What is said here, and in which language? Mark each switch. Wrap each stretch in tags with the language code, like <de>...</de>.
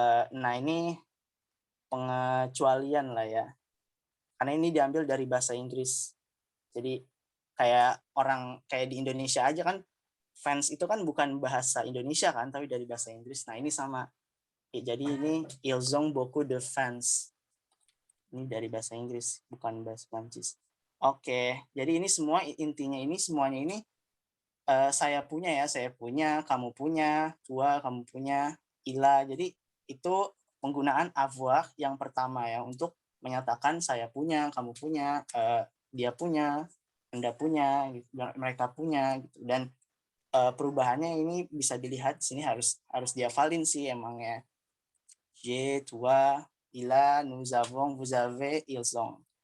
<id>nah, ini pengecualian lah ya. Karena ini diambil dari bahasa Inggris. Jadi kayak di Indonesia aja kan, fans itu kan bukan bahasa Indonesia kan, tapi dari bahasa Inggris. Nah, ini sama. Jadi ini</id> <fr>ils ont beaucoup de fans.</fr> <id>Ini dari bahasa Inggris, bukan bahasa Prancis. Oke, jadi ini semua intinya semuanya ini saya punya, kamu punya, Tua, kamu punya, Ila. Jadi itu penggunaan avoir yang pertama ya untuk menyatakan saya punya, kamu punya, dia punya, Anda punya, gitu, mereka punya gitu. Dan perubahannya ini bisa dilihat di sini harus dihafalin sih emangnya.</id> <fr>Je, toi, il a, nous avons, vous avez, ils ont.</fr>